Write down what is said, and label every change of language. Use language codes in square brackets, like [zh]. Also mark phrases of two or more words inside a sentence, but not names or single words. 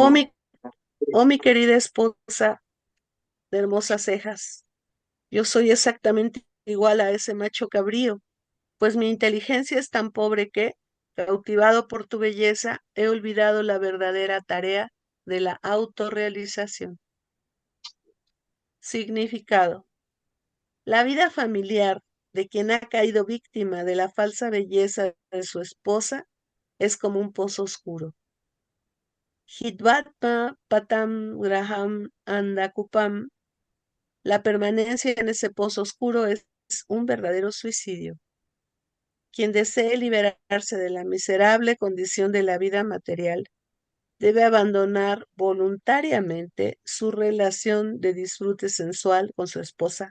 [es] Oh, mi querida esposa de hermosas cejas, yo soy exactamente igual a ese macho cabrío, pues mi inteligencia es tan pobre que, cautivado por tu belleza, he olvidado la verdadera tarea de la autorrealización. Significado. La vida familiar de quien ha caído víctima de la falsa belleza de su esposa es como un pozo oscuro. [sa] Hidvatma patam graham andakupam. [es] La permanencia en ese pozo oscuro es un verdadero suicidio. Quien desee liberarse de la miserable condición de la vida material debe abandonar voluntariamente su relación de disfrute sensual con su esposa.